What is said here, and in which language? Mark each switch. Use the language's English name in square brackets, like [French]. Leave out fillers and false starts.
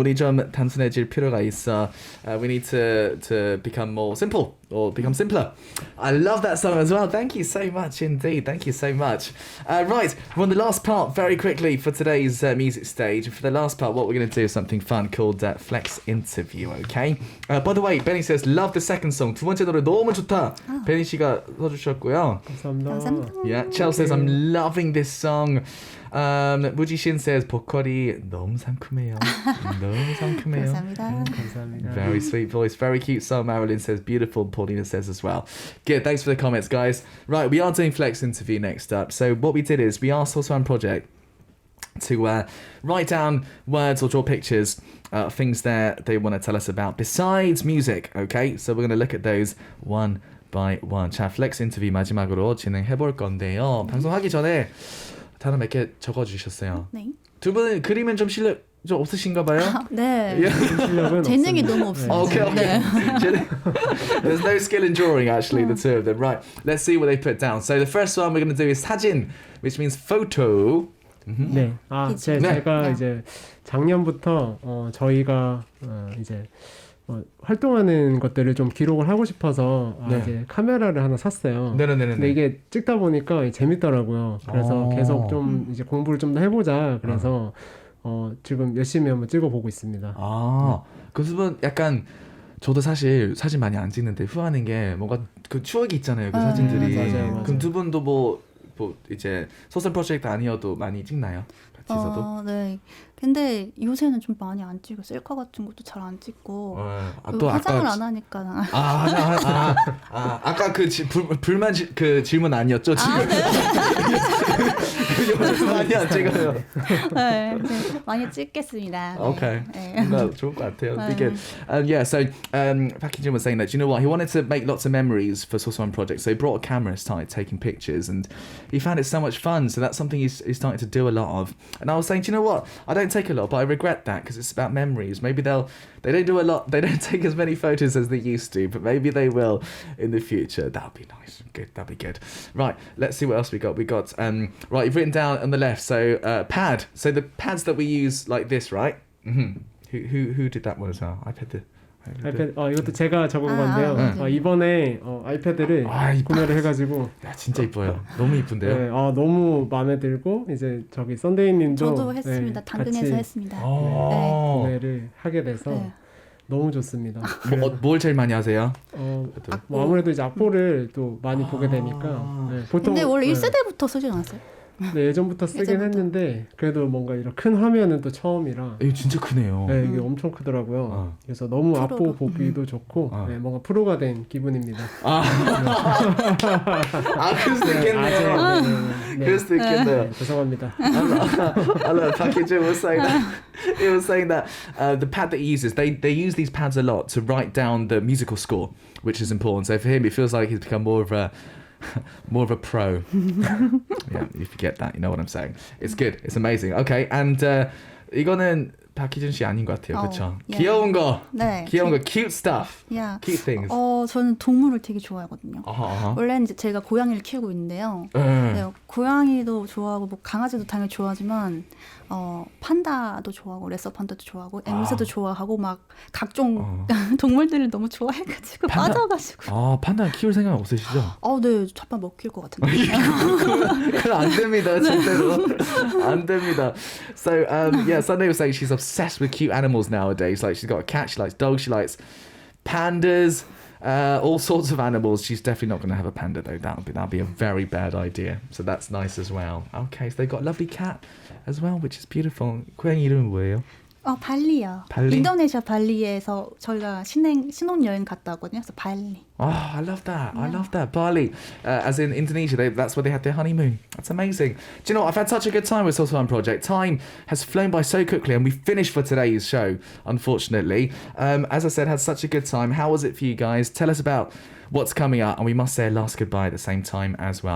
[Korean] 우리 좀 단순해질 필요가 있어. [English] We need to become more simple or become simpler. I love that song as well. Thank you so much indeed. Thank you so much. Right, we're on the last part very quickly for today's music stage. For the last part, what we're going to do is something fun called Flex Interview, okay? By the way, Benny says, love the second song. [Korean] 두 번째 노래 너무 좋다. Benny 씨가 써주셨고요. 감사합니다. [English] Yeah, Chell says, I'm loving this song. [Korean] 무지신 says, 보컬이 너무 상큼해요. 너무 상큼해요. 감사합니다. 감사합니다. [English] Very sweet voice, very cute song. Marilyn says, beautiful. Paulina says as well. Good, thanks for the comments, guys. Right, we are doing Flex Interview next up. So what we did is we asked Xoxo Project to write down words or draw pictures, things that they want to tell us about besides music, okay? So we're going to look at those one by one. [Korean] 자, Flex Interview 마지막으로 진행해볼 건데요. 방송하기 전에 단어 몇 개 적어주셨어요. 네. 두 분은 그림은 좀 실력 좀 없으신가 봐요? 네. 실력은 재능이 없습니다. 너무 없습니다. [English] Okay. [Korean] 네. [English] There's no skill in drawing, actually, the two of them. Right, let's see what they put down. So the first one we're going to do is 사진, which means photo. [Korean] 네. 아, 제가 네. 이제 작년부터 저희가 이제 활동하는 것들을 좀 기록을 하고 싶어서 네. 이제 카메라를 하나 샀어요. 네네네. 근데 이게 찍다 보니까 재밌더라고요. 그래서 계속 좀 이제 공부를 좀 더 해보자. 그래서 지금 열심히 한번 찍어보고 있습니다. 그 부분 약간 저도 사실 사진 많이 안 찍는데 후회하는 게 뭔가 그 추억이 있잖아요. 그 사진들이. 맞아요. 그럼 두 분도 뭐 이제 소설 프로젝트 아니어도 많이 찍나요? 같이서도? 네. 근데 요새는 좀 많이 안 찍어요. 셀카 같은 것도 잘 안 찍고. 또 화장을 안 하니까. 아까 그 불만 그 질문 아니었죠? 지금 요새도 많이 안 찍어요. 네, 많이 찍겠습니다. [English] Okay, [Korean] 네. [English] no, [Korean] 좋을 것 같아요. [English] Be good. Yeah, so Park Jin was saying that, do you know what? He wanted to make lots of memories for Xoxo Project, so he brought a camera, started taking pictures, and he found it so much fun. So that's something he's starting to do a lot of. And I was saying, do you know what? I don't take a lot, but I regret that because it's about memories. Maybe they don't do a lot. They don't take as many photos as they used to, but maybe they will in the future. That'll be nice. Good. That'll be good. Right. Let's see what else we got. We got right. You've written down on the left. So pad. So the pads that we use like this, right? Mm-hmm. Who did that one as well? iPad. [Korean] 이것도 제가 적은 건데요. 이번에 아이패드를 구매를 해가지고 진짜 이뻐요. 너무 이쁜데요. 네, 너무 마음에 들고 이제 저기 썬데이님도 저도 했습니다. 당근에서 했습니다. 구매를 하게 돼서 너무 좋습니다. 뭘 제일 많이 하세요? 뭐 아무래도 이제 악보를 또 많이 보게 되니까 보통. 근데 원래 1세대부터 쓰지 않았어요? 네, 예전부터 쓰긴 했는데 그래도 뭔가 이런 큰 화면은 또 처음이라. 이거 진짜 크네요. 네, 이게 엄청 크더라고요. 그래서 너무 악보 보기도 좋고 뭔가 프로가 된 기분입니다. 그럴 수도 있겠네요. 그럴 수도 있겠네요. 죄송합니다. [English] I love Packaging was saying that. He was saying that the pad that he uses, they use these pads a lot to write down the musical score, which is important. So for him, it feels like he's become more of a pro. Yeah, you forget that. You know what I'm saying. It's good. It's amazing. Okay, and [Korean] 이거는 박희준 씨 아닌 것 같아요. 그렇죠? [English] Yeah. [Korean] 귀여운 거. 네. 귀여운 거. [English] Cute stuff. Yeah. Cute things. [Korean] 저는 동물을 되게 좋아하거든요. 원래는 이제 제가 고양이를 키우고 있는데요. 네, 고양이도 좋아하고 뭐 강아지도 당연히 좋아하지만 판다도 좋아하고 레서 판다도 좋아하고 앵무새도 좋아하고 막 각종 동물들을 너무 좋아해가지고 빠져가지고. 판다 키울 생각 없으시죠? 네, 잠깐 먹힐 것 같은데. 그럼 안 됩니다, 절대로. 안 됩니다. [English] So yeah, Sunday was saying she's obsessed with cute animals nowadays. Like she's got a cat, she likes dogs, she likes pandas. All sorts of animals. She's definitely not going to have a panda though. That'll be a very bad idea. So that's nice as well. Okay, so they've got a lovely cat as well, which is beautiful. [Korean] 고양이 이름은 뭐예요? 발리요. 발리? 인도네시아 발리에서 저희가 신혼여행 갔다 왔거든요. 그래서 발리. [English] I love that. Yeah. I love that. Bali, as in Indonesia, that's where they had their honeymoon. That's amazing. Do you know what? I've had such a good time with Xoxo Project. Time has flown by so quickly, and we finished for today's show, unfortunately. As I said, had such a good time. How was it for you guys? Tell us about what's coming up, and we must say a last goodbye at the same time as well.